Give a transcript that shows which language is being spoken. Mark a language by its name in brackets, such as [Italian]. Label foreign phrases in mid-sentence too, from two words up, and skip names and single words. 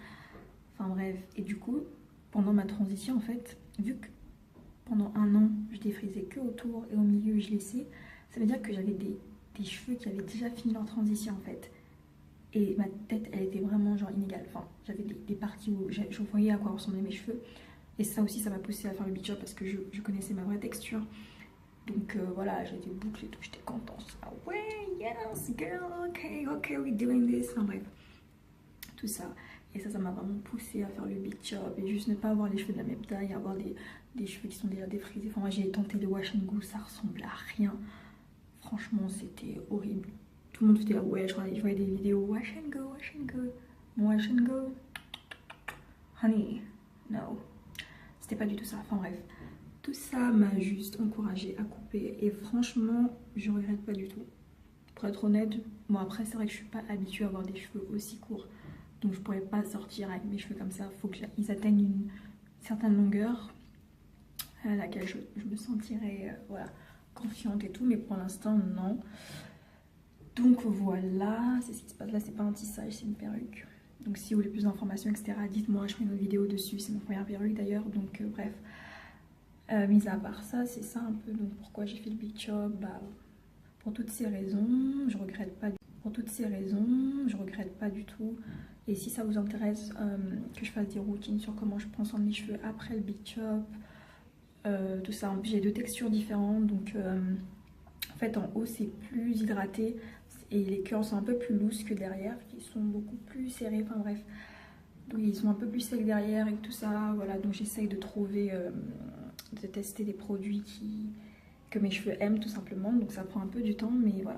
[French] Enfin bref, et du coup, pendant ma transition en fait, vu que pendant un an je défrisais que autour et au milieu je laissais, ça veut dire que j'avais des cheveux qui avaient déjà fini leur transition en fait. Et ma tête elle était vraiment genre inégale, enfin j'avais des parties où je voyais à quoi ressemblaient mes cheveux. Et ça aussi ça m'a poussé à faire le beach up parce que je connaissais ma vraie texture. Donc voilà, j'ai été bouclée et tout, j'étais contente. Ah ouais, [English] yes girl, ok, we're doing this. [French] Enfin bref, tout ça. Et ça m'a vraiment poussé à faire le beach up et juste ne pas avoir les cheveux de la même taille, avoir des cheveux qui sont déjà défrisés. Enfin moi j'ai tenté le [English] wash and go, [French] ça ressemble à rien. Franchement c'était horrible. Tout le monde faisait là, ouais, je voyais des vidéos [English] wash and go. [French] Mon [English] wash and go, honey, no. [French] C'était pas du tout ça, enfin bref. Tout ça m'a juste encouragée à couper et franchement je regrette pas du tout. Pour être honnête, bon après c'est vrai que je suis pas habituée à avoir des cheveux aussi courts. Donc je pourrais pas sortir avec mes cheveux comme ça, il faut qu'ils atteignent une certaine longueur à laquelle je me sentirais voilà, confiante et tout, mais pour l'instant non. Donc voilà, c'est ce qui se passe là, c'est pas un tissage, c'est une perruque. Donc si vous voulez plus d'informations, etc., dites-moi, je ferai une autre vidéo dessus, c'est ma première perruque d'ailleurs, donc bref. Mis à part ça, c'est ça un peu, donc pourquoi j'ai fait le [English] big chop, [French] bah, pour toutes ces raisons, je regrette pas. Pour toutes ces raisons, je regrette pas du tout. Et si ça vous intéresse que je fasse des routines sur comment je prends soin de mes cheveux après le [English] big chop, [French] tout ça, j'ai 2 textures différentes, donc en fait en haut c'est plus hydraté et les curls sont un peu plus loose que derrière, qui sont beaucoup plus serrés, enfin bref. Donc ils sont un peu plus secs derrière et tout ça, voilà, donc j'essaye de trouver, de tester des produits que mes cheveux aiment tout simplement, donc ça prend un peu du temps, mais voilà.